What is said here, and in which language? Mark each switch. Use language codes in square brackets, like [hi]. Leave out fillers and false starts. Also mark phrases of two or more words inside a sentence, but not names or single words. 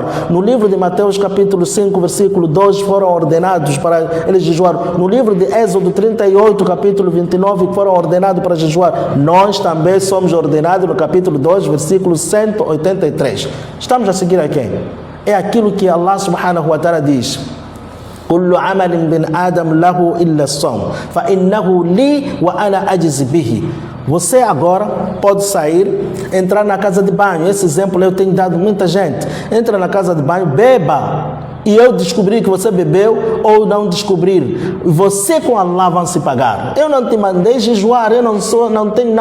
[pt] No livro de Mateus, capítulo 5, versículo 2, foram ordenados para eles jejuar. No livro de Êxodo 38, capítulo 29, foram ordenados para jejuar. Nós também somos ordenados no capítulo 2, versículo 183. Estamos a seguir a quem? É aquilo que Allah [ar] سبحانه وتعالى [pt] diz: [ar] كل عمل بن آدم له إلا الصوم فإنه لي وأنا أجزي به. [pt] Você agora pode sair, entrar na casa de banho. Esse exemplo eu tenho dado muita gente. Entra na casa de banho, beba. E eu descobrir que você bebeu ou não descobrir, você com Allah vão se pagar. Eu não te mandei jejuar, eu não tenho nada.